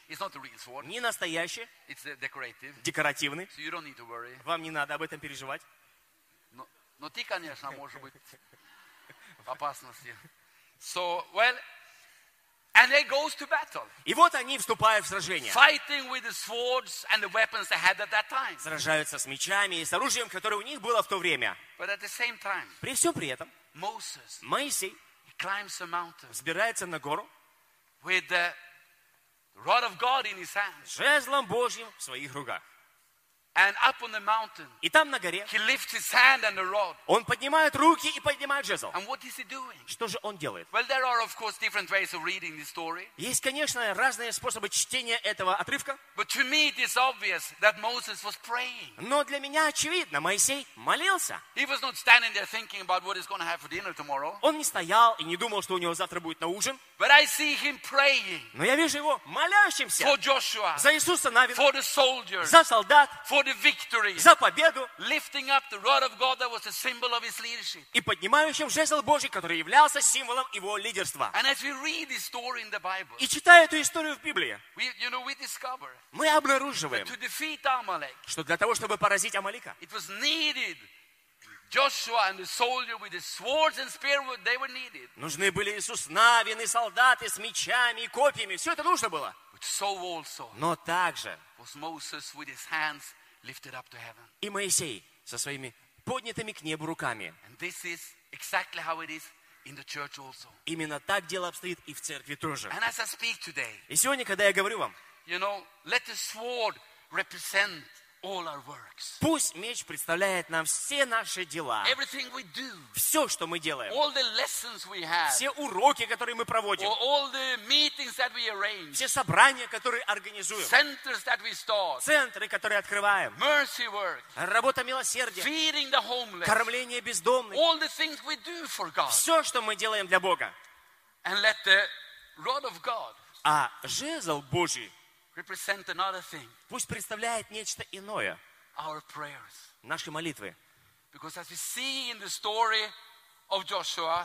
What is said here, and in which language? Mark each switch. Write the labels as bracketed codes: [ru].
[en] It's not a real sword. [ru] Не настоящий. [en] It's a decorative. [ru] Декоративный. [en] So you don't need to worry. [ru] Вам не надо об этом переживать. Но ты, конечно, можешь быть в опасности. [en] So, well, and they goes to battle. [ru] И вот они вступают в сражение. [en] Fighting with the swords and the weapons they had at that time. [ru] Сражаются с мечами и с оружием, которое у них было в то время. [en] But at the same time, [ru] при всем при этом, [en] Moses, [ru] Моисей, [en] he climbs a mountain, [ru] взбирается на гору, [en] with the rod of God in his hand, [ru] жезлом Божьим в своих руках. [en] And up on the mountain, [ru] и там на горе, [en] he lifts his hand and the rod. [ru] Он поднимает руки и поднимает жезл. [en] And what is he doing? [ru] Что же он делает? [en] Well, there are, of course, different ways of reading this story. [ru] Есть, конечно, разные способы чтения этого отрывка. [en] But to me, it is obvious that Moses was praying. [ru] Но для меня очевидно, Моисей молился. [en] He was not standing there thinking about what he's going to have for dinner tomorrow. [ru] Он не стоял и не думал, что у него завтра будет на ужин. [en] But I see him praying. [ru] Но я вижу его молящимся. [en] For Joshua. [ru] За Иисуса Навина. [en] For the soldiers. [ru] За солдат. [en] For the victory, [ru] за победу, [en] lifting up the rod of God that was a symbol of his leadership, [ru] и поднимающим жезл Божий, который являлся символом его лидерства. [en] And as we read this story in the Bible, [ru] и читая эту историю в Библии, [en] we, you know, we discover, [ru] мы обнаруживаем, [en] that to defeat Amalek, [ru] что для того, чтобы поразить Амалека, [en] it was needed. Joshua and the soldier with the swords and spear, they were needed. [ru] Нужны были Иисус Навин и солдаты с мечами и копьями. Все это нужно было. [en] But so also, [ru] но также, [en] was Moses with his hands lifted up to heaven. [ru] И Моисей со своими поднятыми к небу руками. [en] And this is exactly how it is in the church also. [ru] Именно так дело обстоит и в церкви тоже. [en] And as I speak today, [ru] и сегодня, когда я говорю вам, [en] you know, let the sword represent all our works. [ru] Пусть меч представляет нам все наши дела. [en] Everything we do. [ru] Все, что мы делаем. [en] All the lessons we have. [ru] Все уроки, которые мы проводим. [en] All the meetings that we arrange. [ru] Все собрания, которые организуем. [en] Centers that we start. [ru] Центры, которые открываем. [en] Mercy work. [ru] Работа милосердия. [en] Feeding the homeless. [ru] Кормление бездомных. [en] All the things we do for God. [ru] Все, что мы делаем для Бога. [en] And let the rod of God. [ru] А жезл Божий. [en] Represent another thing. [ru] Пусть представляет нечто иное. [en] Our prayers. [ru] Наши молитвы. [en] Because as we see in the story of Joshua.